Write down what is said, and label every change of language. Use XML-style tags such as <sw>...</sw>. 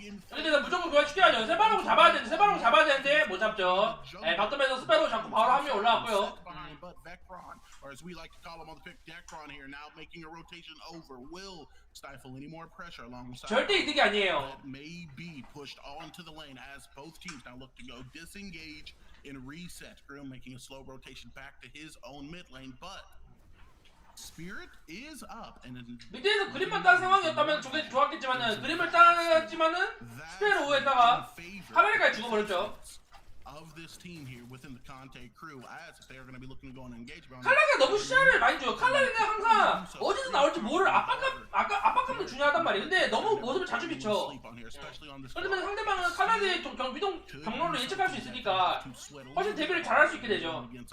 <ko>근데 무조건 그걸 죽여야죠. 세바로고 잡아야 되는데 못 잡죠. 바텀에서 스페로 잡고 바로 한 명 올라왔고요.</ko> <en>But Vectron, or as we like to call him on the pick, Decron here, now making a rotation over, will stifle any more pressure alongside.</en> <ko>절대 이득이 아니에요.</ko> <en>That may be pushed onto the lane as both teams now look to go disengage and reset. Grill making a slow rotation back to his own mid lane, but Spirit is up. And</en> <ko>밑에서 그림만 딴 상황이었다면 좋았겠지만은 그림을 땄지만은 스페로에다가 카메라까지 죽어버렸죠.</ko> <en>Of this team here within the Conte crew, as if they are going to be looking to go on and engage.</en> <ko>칼라가 너무 시야를 많이 줘요. 칼라는 항상 어디서 나올지 모를 압박감도 중요하단 말이에요. 근데 너무 모습을 자주 비춰. 그러면 상대방은 칼라의 위동 경로를 예측할 수 있으니까 훨씬 대비를 잘할 수 있게 되죠.</ko>